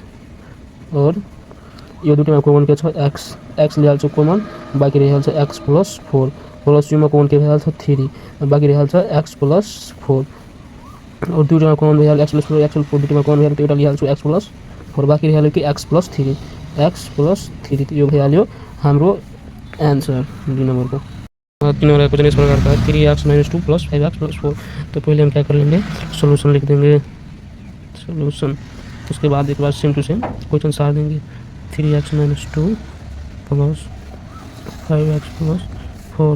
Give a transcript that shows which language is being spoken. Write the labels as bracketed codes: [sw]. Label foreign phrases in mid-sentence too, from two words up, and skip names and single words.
[ne] और यो दुईटामा कमन के छ x लिइहाल्छु कमन, बाँकी रहिहाल्छ x + 4 प्लस युमा कमन के भइहाल्छ 3, बाँकी रहिहाल्छ x + 4। और दुईटामा कमन भइहाल्यो x + 4 x + 4 दुईटामा कमन भइहाल्यो, एउटा लिइहाल्छु x + 4, बाँकी रहिहाल्यो कि x + 3 यो भइहाल्यो हाम्रो आंसर 2 नंबर को। [hi] तीन नंबर क्वेश्चन इस प्रकार का है 3x - 2 + 5x + 4। तो पहले हम क्या कर लेंगे सोल्यूशन लिख देंगे सोल्यूशन। उसके बाद एक बार [en] same to same [hi] क्वेश्चन सार देंगे 3x - 2 + 5x + 4।